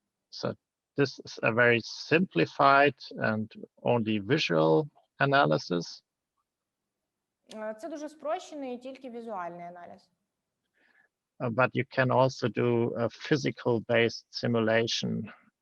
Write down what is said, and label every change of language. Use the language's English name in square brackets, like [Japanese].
[English] So this is a very simplified and only visual analysis. [Ukrainian] Це дуже спрощений і тільки візуальний аналіз. [English] But you can also do a physical-based simulation.